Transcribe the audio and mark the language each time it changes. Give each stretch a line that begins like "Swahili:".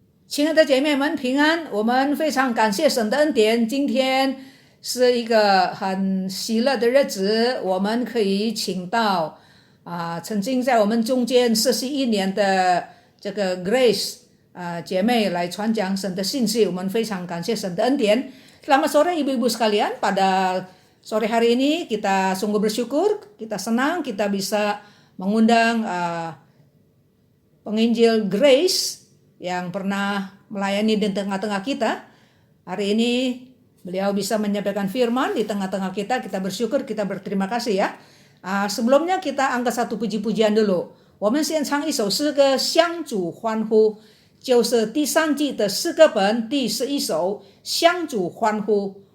Chinese: 亲爱的姐妹们平安，我们非常感谢神的恩典。今天是一个很喜乐的日子，我们可以请到曾经在我们中间41年的这个 Grace 姐妹来传讲神的信息，我们非常感谢神的恩典。
Indonesian: Selamat sore ibu-ibu sekalian, pada sore hari ini kita sungguh bersyukur, kita senang kita bisa mengundang penginjil Grace yang pernah melayani di tengah-tengah kita. Hari ini beliau bisa menyampaikan firman di tengah-tengah kita. Kita bersyukur, kita berterima kasih ya. Sebelumnya kita angkat satu puji-pujian dulu.
Chinese: 我们先唱一首诗歌，向主欢呼，就是第3季的诗歌本第11首，向主欢呼。